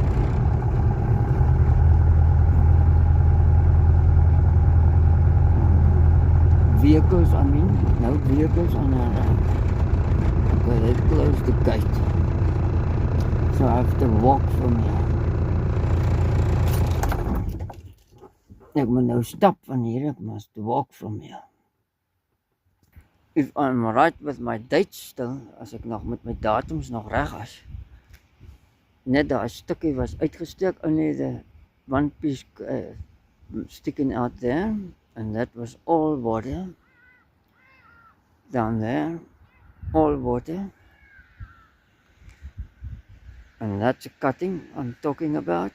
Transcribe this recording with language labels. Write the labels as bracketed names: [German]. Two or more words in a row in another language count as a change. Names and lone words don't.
[English] Vehicles, I mean, no vehicles on the right. Okay, they've closed the gate. So I have to walk from here. [Afrikaans] Ek moet nou stap van hier, ek [English] must walk from here. If I'm right with my dates still, [Afrikaans] as ek nog met my datums nog reg is. Net daai stukkie was uitgesteek, [English] only the one piece sticking out there, and that was all water. Down there, all water. And that's a cutting I'm talking about.